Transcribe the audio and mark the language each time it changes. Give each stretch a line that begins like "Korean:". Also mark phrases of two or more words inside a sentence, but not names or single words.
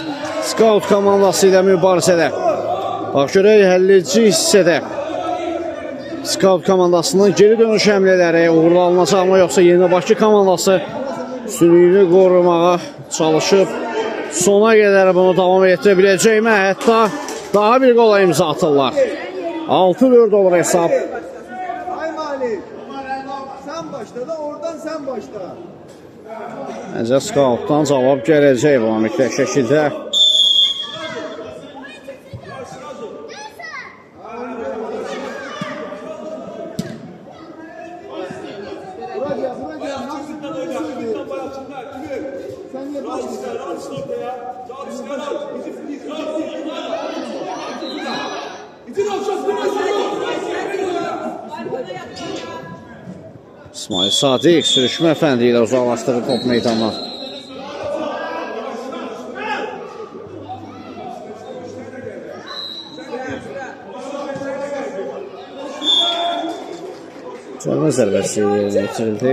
Azerbaijani: Scout komandası ilə mübarizədə. Bax görək 50-ci hissədə Scout komandasının geri dönüş həmlələri uğurlu alınacaqmı, yoxsa Yenibaşı komandası üstünlüyünü qorumağa çalışıb sona qədər bunu davam etdirə biləcəkmi? Hətta daha bir qola imza atırlar. 6-4 olur hesab. Ay Malik.
Turkish: Sen başla da oradan sen başla.
Azerbaijani: Məncə Scoutdan cavab gələcək bu mütləq şəkildə.
Turkish: Buraya nasıl sen niye başlıyorsun?
Azerbaijani: İsmail Sadiq sürüşmə fəndi ilə uzaqlaşdırır top meydandan. Cəlmə zərbəsi yetirildi.